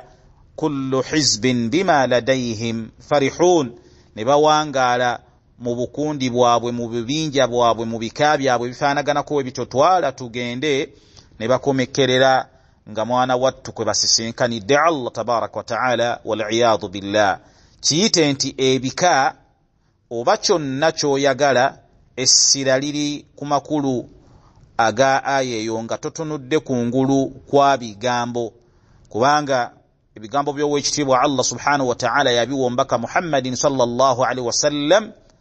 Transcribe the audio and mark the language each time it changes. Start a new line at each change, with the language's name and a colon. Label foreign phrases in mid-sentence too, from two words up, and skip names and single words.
Arabic: كل حزب بما لديهم فرحون,
Ganda: ne bawangaala mu bukundi bwabwe, mu bibinja bwabwe, mu bika byabwe bifaanaganako ebityo. Twala tugende ne bakomekerera nga mwana wattu kwe basisinkanidde
Arabic: الله تبارك وتعالى, والعياذ بالله.
Ganda: Kiyite nti ebika oba kyonna ky'oyagala, essira liri ku makulu aga aya eyo nga totunudde kungulu kwa bigambo, kubanga ebigambo by'Oweekitiibwa
Arabic: الله سبحانه وتعالى
Ganda: yabiwa omubaka Muhammadin
Arabic: صلى الله عليه وسلم